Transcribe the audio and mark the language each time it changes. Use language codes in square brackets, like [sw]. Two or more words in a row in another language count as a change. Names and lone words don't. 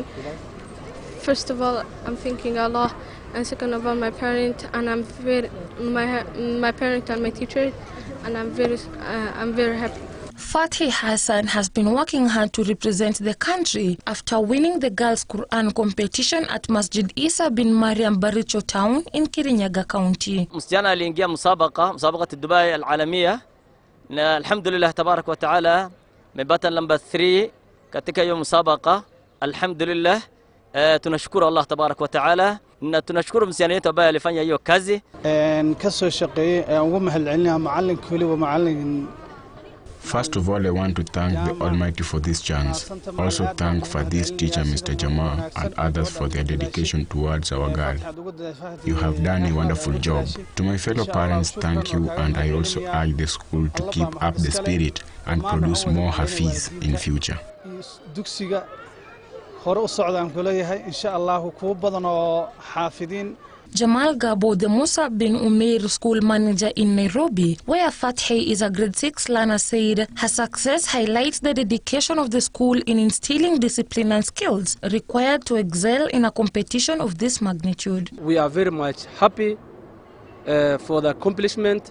[en] First of all, I'm thanking Allah, and second of all, my parent, and my parent and my teacher, and I'm very happy. Fathi Hassan has been working hard to represent the country after winning the Girls Quran competition at Masjid Isa bin Mariam Baricho Town in Kirinyaga County. [sw] Msichana aliingia musabaka Dubai al-Alamia na [ar] الحمد لله تبارك وتعالى [sw] mebata number 3 katika hiyo musabaka. Alhamdulillah, tunashukuru [ar] الله تبارك وتعالى [sw] na tunashukuru msichana yetu ambaye alifanya hiyo kazi. [so] Kasoo shaqeeyay ugu mahadcelinayaa macallinka waliba macallin. [en] First of all, I want to thank the Almighty for this chance. Also thank for this teacher, Mr. Jama, and others for their dedication towards our girl. You have done a wonderful job. To my fellow parents, thank you, and I also urge the school to keep up the spirit and produce more Hafiz in future. [so] hore u socdaan ku leeyahay [ar] إن شاء الله [so] kuwa badan oo xaafidiin. [en] Jamal Gabo, the Musa bin Umair school manager in Nairobi, where Fathi is a grade 6 learner, said her success highlights the dedication of the school in instilling discipline and skills required to excel in a competition of this magnitude. We are very much happy for the accomplishment.